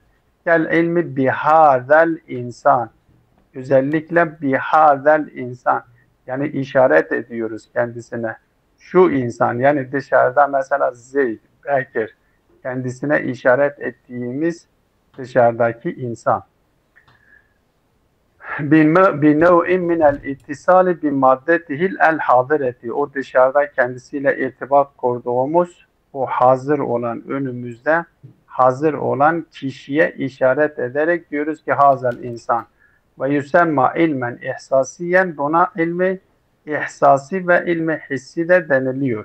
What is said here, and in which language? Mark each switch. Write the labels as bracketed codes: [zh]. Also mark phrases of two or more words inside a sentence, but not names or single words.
[ar] كالعلم بهذا الإنسان. [tr] Özellikle [ar] بهذا الإنسان. [tr] Yani işaret ediyoruz kendisine. şu insan, yani dışarıda mesela Zeyd, Bekir, kendisine işaret ettiğimiz dışarıdaki insan. [ar] بِنَوْءٍ مِنَ الْاِتِّصَالِ بِمَادَّتِهِ الْحَاضِرَةِ [tr] O dışarıda kendisiyle irtibat kurduğumuz, o hazır olan, önümüzde hazır olan kişiye işaret ederek diyoruz ki [ar] هذا الإنسان. ويسمى علما إحساسيا, [tr] buna ilmi ihsasi ve ilmi hissi de deniliyor.